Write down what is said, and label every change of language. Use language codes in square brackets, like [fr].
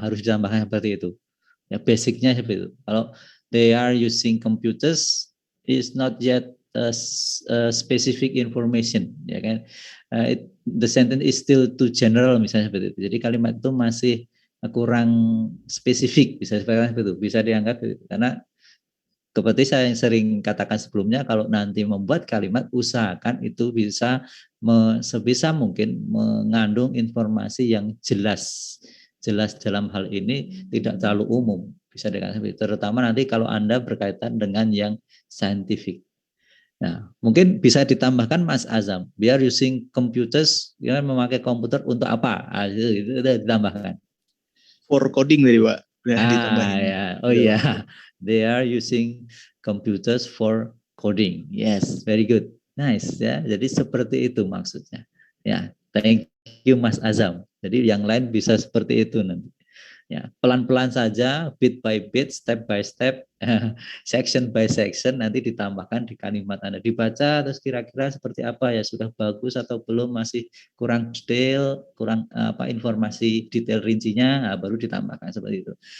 [id] Harus ditambahkan seperti itu. Ya, basicnya seperti itu. Kalau [en] they are using computers is not yet specific information, [id] ya kan? [en] The sentence is still too general, [id] misalnya seperti itu. Jadi kalimat itu masih kurang spesifik, bisa seperti itu. Bisa dianggap karena seperti saya yang sering katakan sebelumnya, kalau nanti membuat kalimat usahakan itu bisa sebisa mungkin mengandung informasi yang jelas dalam hal ini, tidak terlalu umum, bisa dikatakan terutama nanti kalau Anda berkaitan dengan yang scientific. Nah, mungkin bisa ditambahkan Mas Azam. [en] We are using computers, [id] ya, memakai komputer untuk apa? Itu ditambahkan. [en] For coding [id] tadi Pak. Udah ditambahin. Ya, oh [en] iya, they are using computers for coding. Yes, very good, nice ya. [id] Jadi seperti itu maksudnya. Ya, [en] thank you [id] Mas Azam. Jadi yang lain bisa seperti itu nanti. Ya, pelan-pelan saja, [en] bit by bit, step by step, section by section, [id] nanti ditambahkan di kalimat Anda. Dibaca, terus kira-kira seperti apa ya, sudah bagus atau belum, masih kurang detail, kurang informasi detail rincinya, baru ditambahkan seperti itu.